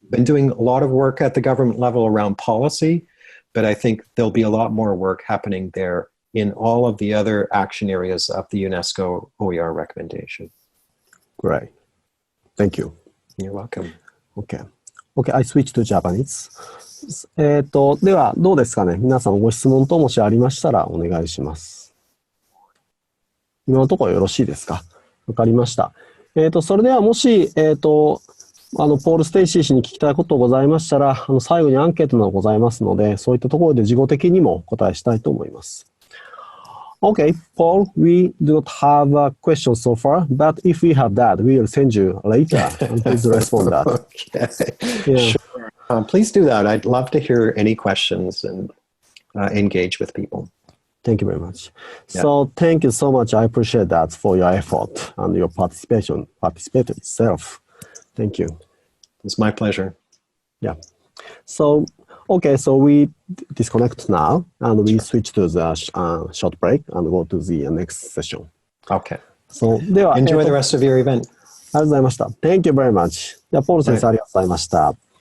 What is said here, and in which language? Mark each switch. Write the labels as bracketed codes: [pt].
[en] Been doing a lot of work at the government level around policy, but I think there'll be a lot more work happening there in all of the other action areas of the UNESCO OER recommendation. Great. Thank you. You're welcome. Okay. Okay, I switch to Japanese. [ja] では、どうですかね。皆さんご質問ともしありましたらお願いします。今のところよろしいですか。わかりました。それではもし、ポール・ステイシー氏に聞きたいことございましたら、最後にアンケートがございますので、そういったところで事後的にもお答えしたいと思います。 [en] Okay, Paul, we do not have a question so far, but if we have that, we will send you later and please respond that. Okay, yeah. Sure. Please do that. I'd love to hear any questions and engage with people. Thank you very much. Yeah. So thank you so much. I appreciate that for your effort and your participation itself. Thank you. It's my pleasure. Yeah. So, okay, so we disconnect now and we switch to the short break and go to the next session. Okay. So, [ja] では [en] Enjoy the rest of your event. [ja] ありがとうございました。 [en] Thank you very much. [ja] では、ポール先生、ありがとうございました。